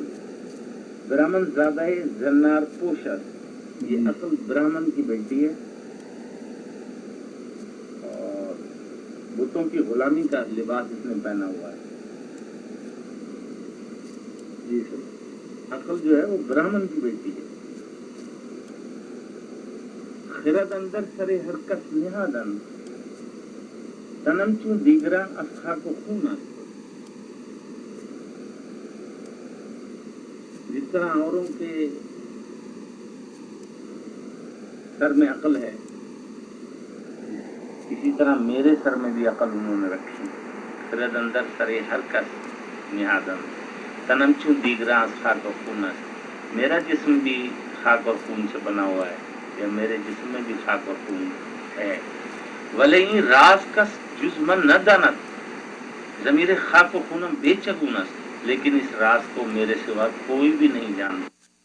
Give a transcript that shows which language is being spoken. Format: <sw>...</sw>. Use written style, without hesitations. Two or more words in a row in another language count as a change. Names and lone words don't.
<fa>برہمن زادہ زنار پوشت،</fa> <ur>یہ عقل برہمن کی بیٹی ہے اور بتوں کی غلامی کا لباس اس نے پہنا ہوا ہے۔ جی سر، عقل جو ہے وہ برہمن کی بیٹی ہے۔</ur> <fa>خرد اندر سرے ہر کس نہادن، تنم چوں دیگرا از خاک و خون است۔</fa> <ur>جس طرح اوروں کے سر میں عقل ہے، اسی طرح میرے سر میں بھی عقل انہوں نے رکھی۔</ur> <fa>خرد اندر سرے ہر کس نہادن، تنم چوں دیگرا از خاک و خون است۔</fa> <ur>میرا جسم بھی خاک اور خون سے بنا ہوا ہے، یا میرے جسم میں بھی خاک اور خون ہے۔</ur> <fa>ولی این راز کس جز من نہ داند، ضمیر خاک و خونم بے چگون است،</fa> <ur>لیکن اس راز کو میرے سوا کوئی بھی نہیں جانتا۔</ur>